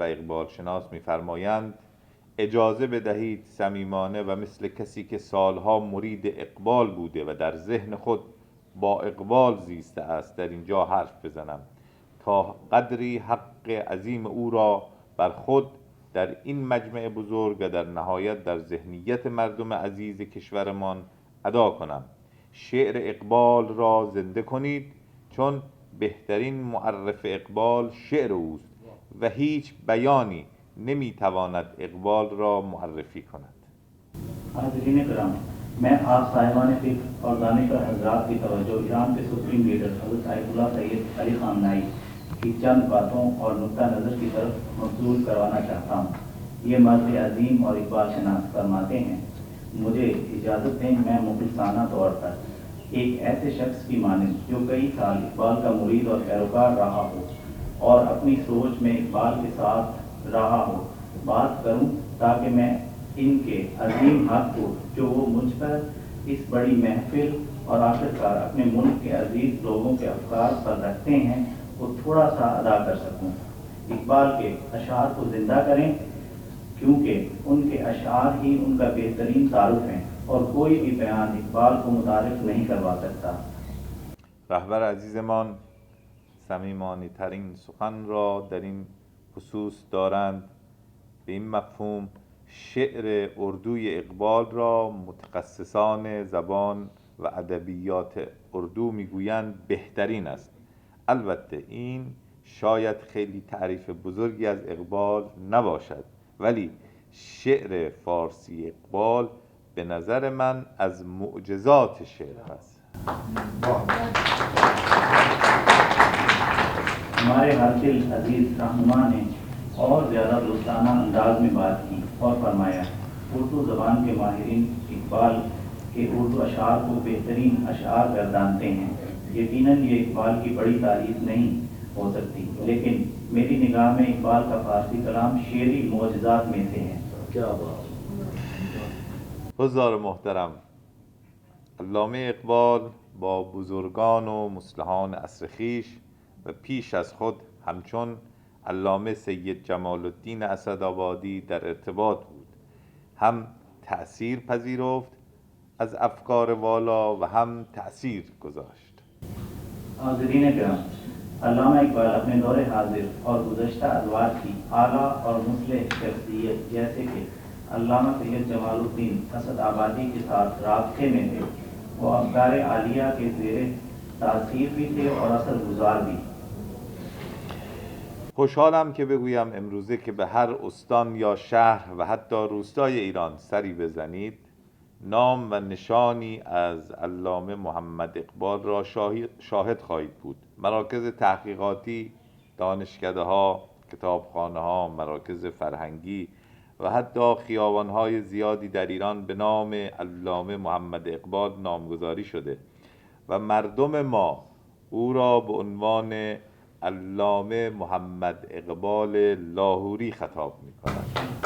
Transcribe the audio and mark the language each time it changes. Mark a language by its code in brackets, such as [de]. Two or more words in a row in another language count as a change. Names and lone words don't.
[fa] اقبال شناس می‌فرمایند: اجازه بدهید صمیمانه و مثل کسی که سالها مرید اقبال بوده و در ذهن خود با اقبال زیسته است در اینجا حرف بزنم تا قدری حق عظیم او را بر خود در این مجمع بزرگ و در نهایت در ذهنیت مردم عزیز کشورمان ادا کنم. شعر اقبال را زنده کنید، چون بهترین معرف اقبال شعر اوست و هیچ بیانی نمیتواند اقبال را معرفی کند. [ur] حاضرین کرام، میں آپ صاحبان فکر اور دانشور حضرات کی توجہ ایران کے [en] supreme leader [ur] حضرت آیت اللہ سید علی خامنہ ای کی چند باتوں اور نکتہ نظر کی طرف مبذول کروانا چاہتا ہوں. یہ مرد عظیم اور اقبال شناس فرماتے ہیں: مجھے اجازت دیں، میں مخلصانہ طور پر ایک ایسے شخص کی مانند جو کئی سال اقبال کا مرید اور پیروکار رہا ہو اور اپنی سوچ میں اقبال کے ساتھ رہا ہو بات کروں، تاکہ میں ان کے عظیم حق کو جو وہ مجھ پر اس بڑی محفل اور آخرکار اپنے ملک کے عزیز لوگوں کے افکار پر رکھتے ہیں وہ تھوڑا سا ادا کر سکوں۔ اقبال کے اشعار کو زندہ کریں، کیونکہ ان کے اشعار ہی ان کا بہترین تعارف ہیں اور کوئی بھی بیان اقبال کو متعارف نہیں کروا سکتا۔ [fa] رهبر عزیزمان صمیمانه ترین سخن را در این خصوص دارند. به این مفهوم شعر اردوی اقبال را متخصصان زبان و ادبیات اردو میگویند بهترین است. البته این شاید خیلی تعریف بزرگی از اقبال نباشد، ولی شعر فارسی اقبال به نظر من از معجزات شعر است. [ur] ہمارے حاصل عزیز رہنما نے اور زیادہ دوستانہ انداز میں بات کی اور فرمایا، اردو زبان کے ماہرین اقبال کے اردو اشعار کو بہترین اشعار گردانتے ہیں۔ یقیناً یہ اقبال کی بڑی تعریف نہیں ہو سکتی، لیکن میری نگاہ میں اقبال کا فارسی کلام شعری معجزات میں سے ہے۔ کیا بات! [fa] حضار محترم، علامه اقبال با بزرگان و مصلحان عصر خویش و پیش از خود همچون علامه سید جمال الدین اسدآبادی در ارتباط بود. هم تأثیر پذیرفت از افکار والا و هم تأثیر گذاشت. [ur] حاضرین کرام، علامہ اقبال اپنے دور حاضر اور گزشتہ ادوار کی اعلیٰ اور مصلح شخصیت جیسے کہ علامہ سید جمال الدین اسدآبادی کے ساتھ رابطے میں تھے۔ وہ افکار عالیہ کے زیر تاثیر بھی تھے اور اثر گزار بھی۔ [fa] خوشحالم که بگویم امروزه که به هر استان یا شهر و حتی روستای ایران سری بزنید، نام و نشانی از علامه محمد اقبال را شاهد خواهید بود. مراکز تحقیقاتی، دانشکده‌ها، کتابخانه‌ها، مراکز فرهنگی و حتی خیابان‌های زیادی در ایران به نام علامه محمد اقبال نامگذاری شده و مردم ما او را به عنوان علامه محمد اقبال لاهوری خطاب می‌کنند.